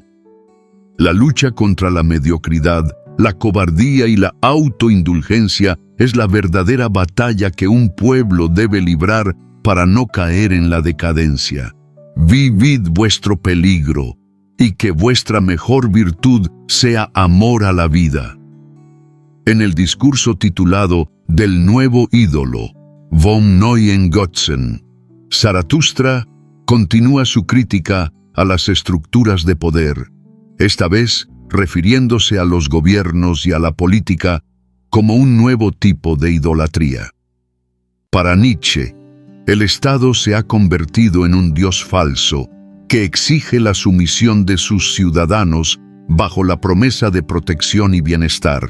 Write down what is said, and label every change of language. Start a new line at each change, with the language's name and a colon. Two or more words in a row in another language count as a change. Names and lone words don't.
Spanish: La lucha contra la mediocridad, la cobardía y la autoindulgencia es la verdadera batalla que un pueblo debe librar para no caer en la decadencia. Vivid vuestro peligro, y que vuestra mejor virtud sea amor a la vida. En el discurso titulado Del nuevo ídolo,
German: vom neuen Götzen,
Spanish: Zaratustra continúa su crítica a las estructuras de poder, esta vez refiriéndose a los gobiernos y a la política como un nuevo tipo de idolatría. Para Nietzsche, el Estado se ha convertido en un dios falso que exige la sumisión de sus ciudadanos bajo la promesa de protección y bienestar.